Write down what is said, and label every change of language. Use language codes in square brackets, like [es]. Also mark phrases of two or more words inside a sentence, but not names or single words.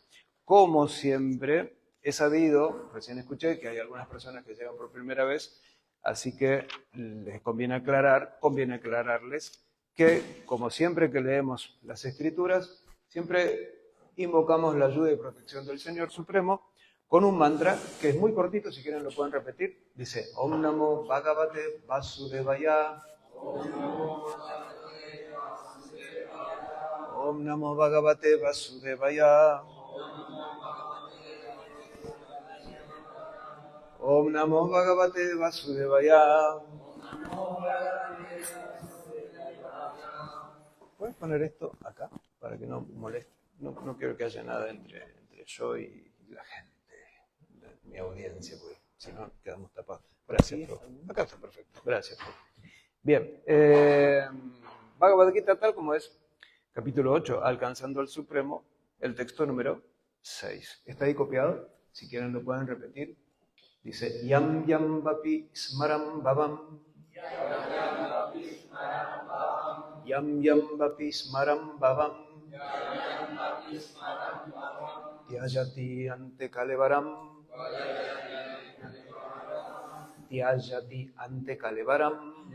[es] Como siempre, he sabido, recién escuché que hay algunas personas que llegan por primera vez, así que les conviene aclararles que, como siempre que leemos las Escrituras, siempre invocamos la ayuda y protección del Señor Supremo, con un mantra que es muy cortito, si quieren lo pueden repetir. Dice, [sa] ॐ नमो भगवते वासुदेवाय. ॐ नमो भगवते वासुदेवाय. ॐ नमो भगवते वासुदेवाय. [es] ¿Puedes poner esto acá? Para que no moleste. No quiero que haya nada entre yo y la gente. Mi audiencia, porque si no quedamos tapados. Gracias, profe. Acá está perfecto. Gracias, profe. Bien. Bhagavad Gita tal como es, capítulo 8, Alcanzando al Supremo, el texto número 6. ¿Está ahí copiado? Si quieren lo pueden repetir. Dice, [sa] यं यं वापि स्मरन् भावं. यं यं वापि स्मरन् भावं. त्यजति अन्ते कलेवरम्. त्यजति अन्ते कलेवरम्.